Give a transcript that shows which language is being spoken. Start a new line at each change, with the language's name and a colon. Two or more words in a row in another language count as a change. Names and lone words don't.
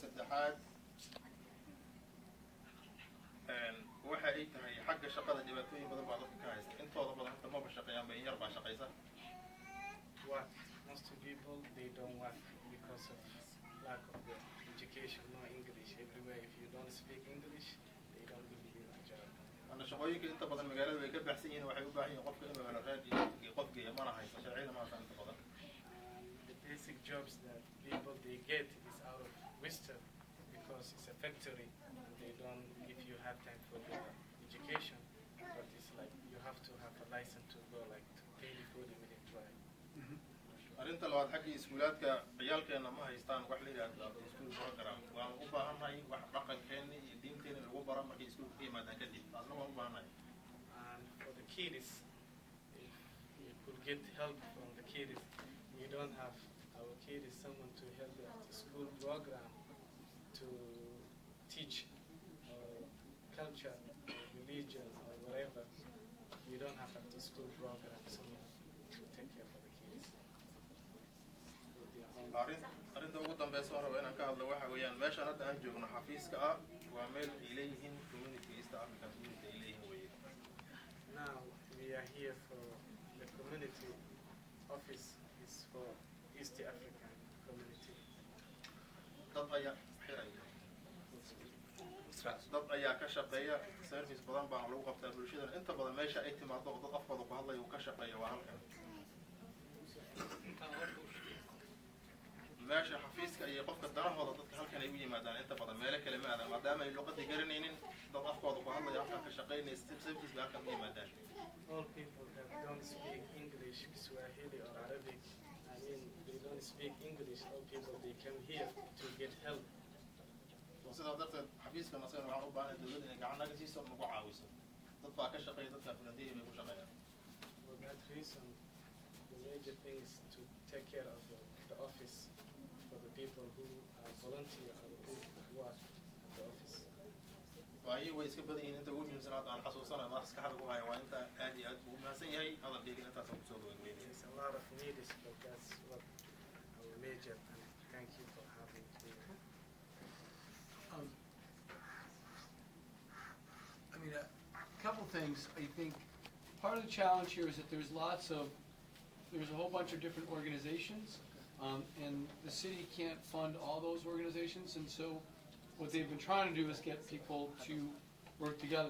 Somali: saddexaad waxa ay tahay xagga shaqada dhibaatooyin badan baa dadka ka haysta intooda badan hadda maba shaqeeyaan ba in yar baa shaqaysa.
English: What most people they don't work because of lack of the education, no English everywhere. If you don't speak English, they don't give you a job.
Somali: أنا shaqooyinka inta badan magaalada way ka baxsan yihiin waxay u baahan yihiin qofka inuu helo raad iyo qofka iyo mana haysto sharciyada ma haysto inta badan.
English: The basic jobs that people they get is out of Western because it's a factory. They don't if you have time for the education, but it's like you have to have a license to go like to pay the food immediately.
Somali: Arrinta labaad xagga iskuulaadka ciyaalkeena ma haystaan wax la yiraahdo iskuul program waan u baahanahay wax dhaqankeena iyo diinteena lagu baro markay iskuulka ka yimaadaan kadib taasna waan u baahanahay.
English: And for the kids, if you could get help from the kids, we don't have our kids someone to help at the school program to teach culture, religion, or whatever. We don't have at the school program someone to take care of the kids.
Somali: Arrinta ugu dambaysa oo rabo inaan ka hadlo waxa weeyaan meeshaan hadda aan joogno xafiiska ah waa meel ay leeyihiin kumuniti esta afrika kumuniti ay leeyihiin weeye.
English: Now we are here for the community office is for East African community.
Somali: dad ayaa ka shaqeeya service badan baa lagu qabtaa bulshada inta badan meesha ay timaado oo dad afkooda ku hadlaya uu ka shaqeeya waa halkan. meesha xafiiska iyo qofka danahooda dadka halkan ay u yimaadaan inta badan meelo kale ma aadan maadaama ay luqadii garanaynin dad afkooda ku hadlaya halkan ka shaqeynaya service baa halkan u yimaadaan.
English: All people that don't speak English, Swahili or Arabic, I mean they don't speak English, all people they come here to get help.
Somali: sidaa darteed xafiiska nasana waxaan u baahnay dawladda inay gacan naga siiso nagu caawiso dad baa ka shaqeeya dadka fulandihi bay ku shaqeeyaan.
English: For that reason, the major thing is to take care of the office for the people who are volunteer or who work at the office.
Somali: waayo way iska badan yihiin inta ugu muhiimsan hadda aan xasuusanayo maskaxda ku haya waa inta aad iyo aad ugu mahadsan yahay hadalkayga intaasaan kusoo gabagabeynaya.
English: There's a lot of needs, but that's what our major, and thank you for having me. I mean, a couple things. I think part of the challenge here is that there's a whole bunch of different organizations, and the city can't fund all those organizations, and so what they've been trying to do is get people to work together.